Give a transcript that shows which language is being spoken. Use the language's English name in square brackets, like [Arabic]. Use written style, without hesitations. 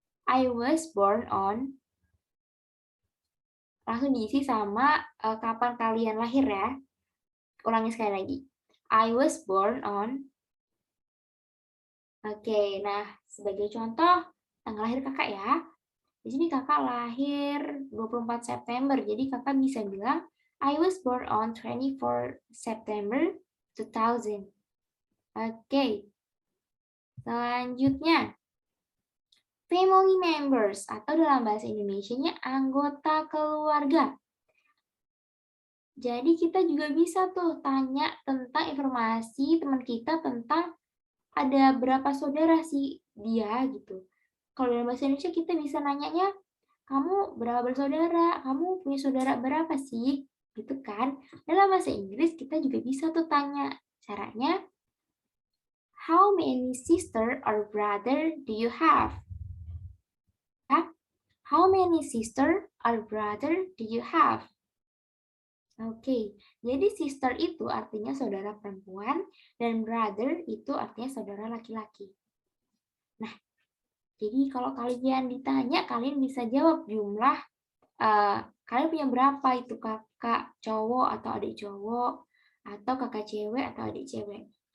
[English] I was born on. [Indonesian] Langsung diisi sama kapan kalian lahir ya. Ulangi sekali lagi. [English] I was born on. [Indonesian] Oke, nah sebagai contoh, tanggal lahir kakak ya. Di sini kakak lahir 24 September, jadi kakak bisa bilang, [English] I was born on 24 September 2000. [Indonesian] Oke. Selanjutnya, family members atau dalam bahasa Indonesianya anggota keluarga. Jadi kita juga bisa tuh tanya tentang informasi teman kita tentang ada berapa saudara sih dia gitu. Kalau dalam bahasa Indonesia kita bisa nanyanya, "Kamu berapa bersaudara? Kamu punya saudara berapa sih?" Gitu kan. Dalam bahasa Inggris kita juga bisa tuh tanya. [English] Caranya, "How many sister or brother do you have?" Ya, "How many sister or brother do you have?" [Indonesian] Oke, jadi sister itu artinya saudara perempuan dan brother itu artinya saudara laki-laki. Nah, jadi kalau kalian ditanya, kalian bisa jawab jumlah, kalian punya berapa itu kakak cowok atau adik cowok, atau kakak cewek atau adik cewek.